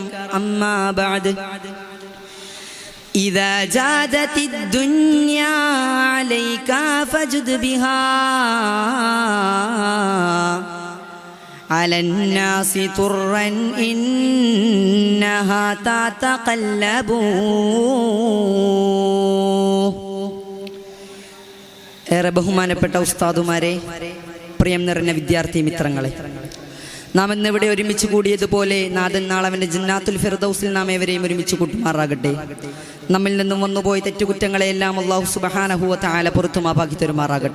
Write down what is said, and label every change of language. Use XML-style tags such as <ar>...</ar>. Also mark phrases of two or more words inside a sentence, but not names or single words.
<ar>أما بعد، إذا جادت الدنيا عليك فجد بها على الناس طرا إنها تتقلب.</ar> <ml>ഏറെ ബഹുമാനപ്പെട്ട ഉസ്താദുമാരെ, പ്രിയം നിറഞ്ഞ വിദ്യാർത്ഥി മിത്രങ്ങളെ, നാം ഇന്നിവിടെ ഒരുമിച്ച് കൂടിയതുപോലെ നാഥൻ നാളെ അവൻ്റെ</ml> <ar>جنة الفردوس</ar> <ml>നാം ഏവരെയും ഒരുമിച്ച് കൂട്ടുമാറാകട്ടെ. നമ്മിൽ നിന്നും വന്നുപോയ തെറ്റുകുറ്റങ്ങളെയെല്ലാം</ml> <ar>الله سبحانه وتعالى</ar> <ml>പുറത്തു മാപ്പാക്കി തരുമാറാകട്ടെ.</ml>